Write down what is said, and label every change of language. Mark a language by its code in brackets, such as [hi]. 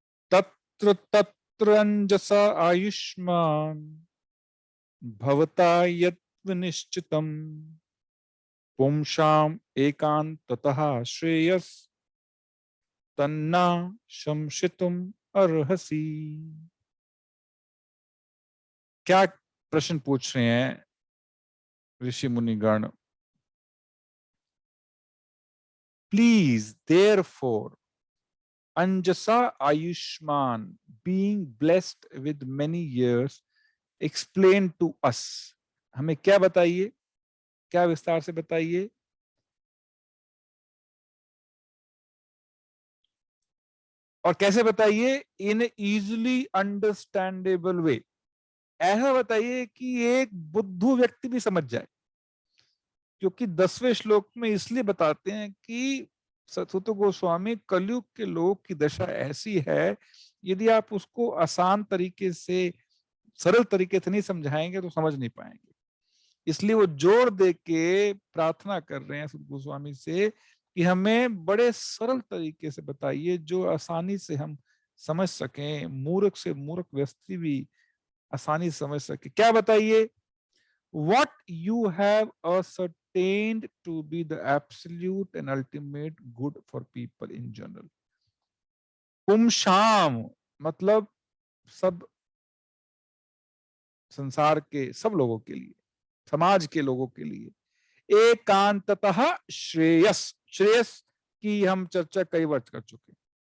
[sa] तत्र तत्र अंजसा आयुष्मान भवता यत् निश्चितम पुंसाम एकांततः श्रेयस तन्ना शंसितुम अर्हसि। [hi] क्या प्रश्न पूछ रहे हैं ऋषि मुनिगण? [en] please therefore [sa] अंजसा Ayushman [en] being blessed with many years explain to us। [hi] हमें क्या बताइए, क्या विस्तार से बताइए। और कैसे बताइए? [en] in easily understandable way, [hi] ऐसा बताइए कि एक बुद्धू व्यक्ति भी समझ जाए। क्योंकि 10वें श्लोक में इसलिए बताते हैं कि सतसुत गोस्वामी, कलयुग के लोग की दशा ऐसी है, यदि आप उसको आसान तरीके से, सरल तरीके से नहीं समझाएंगे तो समझ नहीं पाएंगे। इसलिए वो जोर दे के प्रार्थना कर रहे हैं सुत गोस्वामी से कि हमें बड़े सरल तरीके से बताइए जो आसानी से हम समझ सकें, मूर्ख से मूर्ख व्यक्ति भी आसानी से समझ सके। क्या बताइए? [en] What you have ascertained to be the absolute and ultimate good for people in general। [hi] पुंसाम मतलब सब संसार के सब लोगों के लिए, समाज के लोगों के लिए। एकांततः श्रेयस, श्रेयस की हम चर्चा कई बार कर चुके हैं।